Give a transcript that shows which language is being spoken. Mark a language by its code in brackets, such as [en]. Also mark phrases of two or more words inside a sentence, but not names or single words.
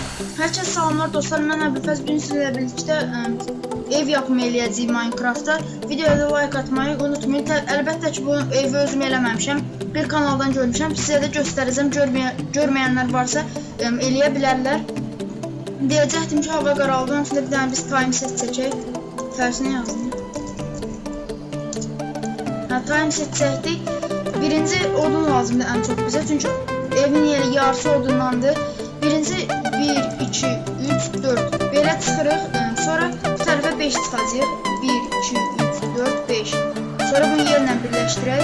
[az] Herkese salamlar dostlar, mən Əbülfəz bugün sizlə birlikdə ev yapımı eləyəcəyik Minecraftda. Videoya like atmayı unutmayın. Əlbəttə ki, bu evi özüm eləməmişəm. Bir kanaldan görmüşəm. Sizə də göstərəcəm. Görməyənlər varsa eləyə bilərlər. Deyəcəkdim ki, hava qaraldı. Onun üçün bir dənə biz [en] time set [az] çəkək. Tərsinə yazdım. [en] Time set [az] çəkdik. Birinci odun lazımdır ən çox bizə. Çünki evin yeri yarısı odundandır. Birinci 1, 2, 3, 4 belə çıxırıq. Sonra bu tərəfə 5 çıxacaq. 1, 2, 3, 4, 5. Sonra bunu yerlə birləşdirək.